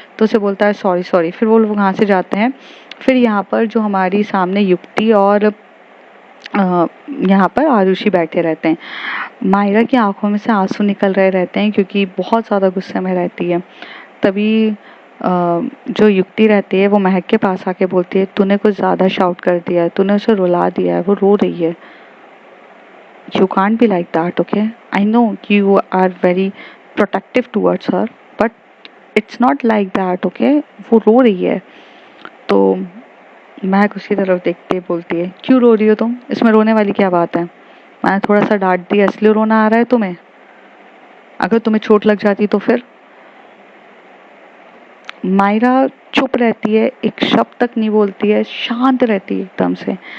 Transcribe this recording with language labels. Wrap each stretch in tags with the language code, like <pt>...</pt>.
<hi>तो उसे बोलता है सॉरी सॉरी। फिर वो लोग वहाँ से जाते हैं। फिर यहाँ पर जो हमारी सामने युक्ति और यहाँ पर आरुषि बैठे रहते हैं। मायरा की आंखों में से आंसू निकल रहे रहते हैं क्योंकि बहुत ज़्यादा गुस्से में रहती है। तभी जो युक्ति रहती है वो महक के पास आके बोलती है तूने कुछ ज़्यादा शाउट कर दिया है, तूने उसे रुला दिया है, वो रो रही है।</hi> <en>You can't be like that, okay? I know you are very protective towards her, but it's not like that, okay?</en> <hi>वो रो रही है। तो महक उसकी तरफ देखते ही बोलती है क्यों रो रही हो तुम, इसमें रोने वाली क्या बात है। मैंने थोड़ा सा डांट दिया इसलिए रोना आ रहा है तुम्हें, अगर तुम्हें चोट लग जाती तो फिर। मायरा चुप रहती है, एक शब्द तक नहीं बोलती है, शांत रहती है एकदम से।</hi>